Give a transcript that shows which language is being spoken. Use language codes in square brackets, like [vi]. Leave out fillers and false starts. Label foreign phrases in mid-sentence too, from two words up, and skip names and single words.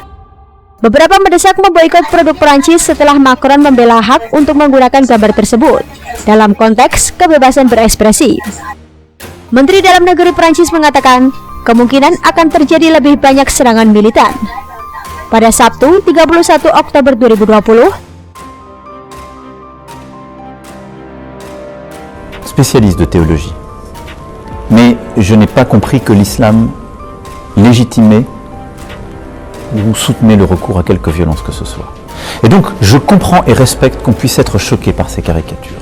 [id] Beberapa mendesak memboikot produk Perancis setelah Macron membela hak untuk menggunakan gambar tersebut dalam konteks kebebasan berekspresi. Menteri Dalam Negeri Perancis mengatakan kemungkinan akan terjadi lebih banyak serangan militan. Pada Sabtu 31 Oktober 2020, [fr] spécialiste de théologie. Mais je n'ai pas compris que l'islam légitimait ou soutenait le recours à quelque violence que ce soit. Et donc, je comprends et respecte qu'on puisse être choqué par ces caricatures.